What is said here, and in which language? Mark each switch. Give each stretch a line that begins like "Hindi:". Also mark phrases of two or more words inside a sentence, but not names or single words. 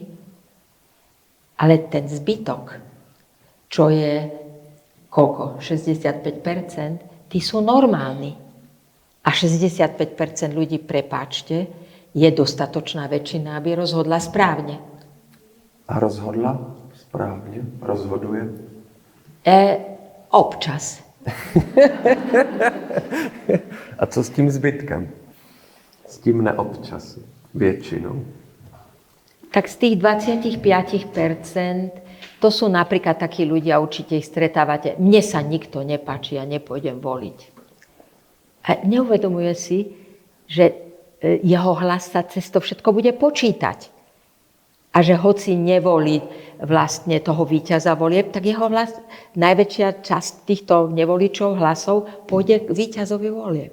Slovak: Ale ten zbytok, čo je koľko? 65%, tí sú normálni. A 65% ľudí, prepáčte, je dostatočná väčšina, aby rozhodla správne.
Czech: A rozhodla správně? Rozhoduje? Občas. A co s tím zbytkem? S tím neobčas, většinou.
Slovak: Tak z tých 25% to sú napríklad takí ľudia, určite ich stretávate. Mne sa nikto nepáči, ja nepôjdem voliť. A neuvedomuje si, že jeho hlas sa cez to všetko bude počítať. A že hoci nevolí vlastne toho víťaza volieb, tak jeho hlas, najväčšia časť týchto nevoličov hlasov pôjde k víťazovi volieb.